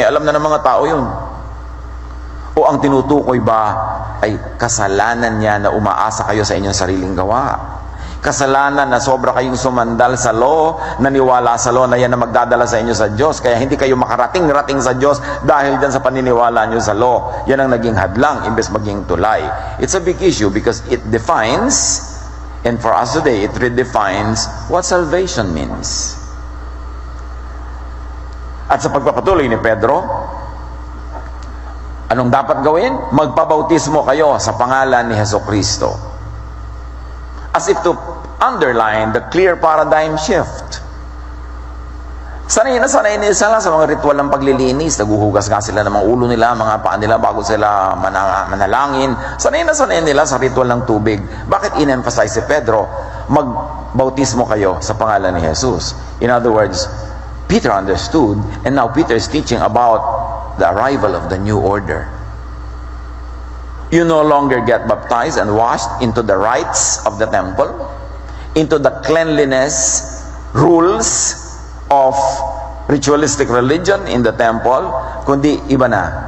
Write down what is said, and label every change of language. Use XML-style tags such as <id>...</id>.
<tl>Alam na ng mga tao yun. O ang tinutukoy ba ay kasalanan niya na umaasa kayo sa inyong sariling gawa? Kasalanan na sobra kayong sumandal sa law, naniwala sa law na yan na magdadala sa inyo sa Diyos, kaya hindi kayo makarating-rating sa Diyos dahil dyan sa paniniwala nyo sa law. Yan ang naging hadlang imbes maging tulay.</tl> <en>It's a big issue because it defines, and for us today, it redefines what salvation means.</en> <tl>At sa pagpapatuloy ni Pedro, anong dapat gawin? Magpabautismo kayo sa pangalan ni Jesucristo.</tl> <en>As if to underline the clear paradigm shift.</en> <tl>Sanay na sanay nila sa mga ritual ng paglilinis. Naguhugas nga sila ng mga ulo nila, mga paa nila bago sila manalangin. Sanay na sanay nila sa ritual ng tubig. Bakit in-emphasize si Pedro, magbautismo kayo sa pangalan ni Jesus?</tl> <en>In other words, Peter understood, and now Peter is teaching about the arrival of the new order. You no longer get baptized and washed into the rites of the temple, into the cleanliness rules of ritualistic religion in the temple,</en> <tl>kundi iba na.</tl>